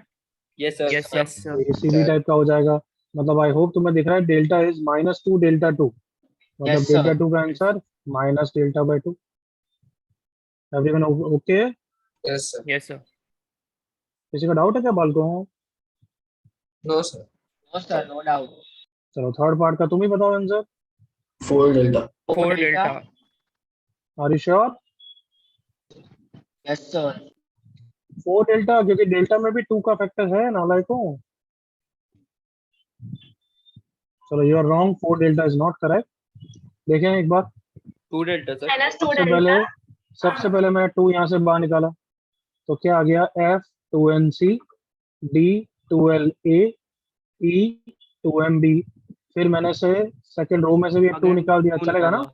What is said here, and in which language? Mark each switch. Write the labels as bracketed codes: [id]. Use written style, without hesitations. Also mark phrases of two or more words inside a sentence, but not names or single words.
[en] Yes, sir. yes yes sir. [hi] ये सीबी टाइप का हो जाएगा। मतलब [en] I hope [hi] तुम्हें दिख रहा है, [en] delta is -2 delta 2. [hi] मतलब [en] Yes, sir. delta 2 का answer minus delta by 2. everyone OK? Yes, sir. yes sir. [hi] किसी का डाउट है क्या बाल को? [en] No, sir. No, sir. No doubt. [hi] चलो, [en] third part [hi] का तुम ही बताओ आंसर। [en] 4 delta. 4 delta. are you sure? Yes, sir. [hi] 4 डेल्टा, क्योंकि डेल्टा में भी 2 का फैक्टर है, नालायकों। चलो, [en] you are wrong, 4 delta is not correct. [hi] देखें एक बार। [en] 2 delta, sir. -2 [hi] सबसे पहले डेल्टा। सबसे पहले मैं 2 यहाँ से बाहर निकाला तो क्या आ गया, F2NC, D12A, E2MB। फिर मैंने से [en] second row [hi] में से भी 2 निकाल दिया, चलेगा ना?